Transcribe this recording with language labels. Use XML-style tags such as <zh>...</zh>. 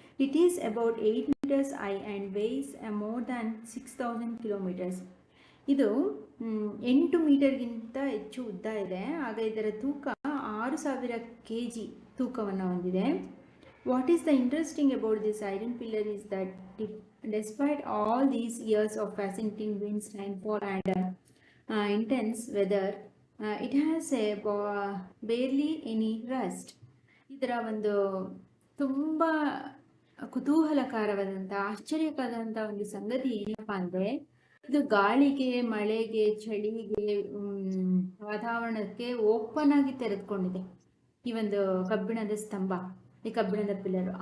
<en>It is about 8 meters high and weighs more than 6000 kilometers.</en> <kn>ಇದು 8 ಮೀಟರ್ಗಿಂತ ಹೆಚ್ಚು ಉದ್ದ ಇದೆ. ಆಗ ಇದರ ತೂಕ 6000 kg ತೂಕವನ್ನು ಹೊಂದಿದೆ.</kn> <en>What is the interesting about this iron pillar is that despite all these years of fascinating winds, rainfall and intense weather, it has barely any rust.</en> <kn>ಇದರ ಒಂದು ತುಂಬ ಕುತೂಹಲಕರವಾದಂಥ ಆಶ್ಚರ್ಯಕರವಾದಂಥ ಒಂದು ಸಂಗತಿ ಏನಪ್ಪ ಅಂದರೆ, ಇದು ಗಾಳಿಗೆ, ಮಳೆಗೆ, ಚಳಿಗೆ, ವಾತಾವರಣಕ್ಕೆ ಓಪನ್ ಆಗಿ ತೆರೆದುಕೊಂಡಿದೆ ಈ ಒಂದು ಕಬ್ಬಿಣದ ಸ್ತಂಭ, ಈ ಕಬ್ಬಿಣದ ಪಿಲ್ಲರ್.</kn>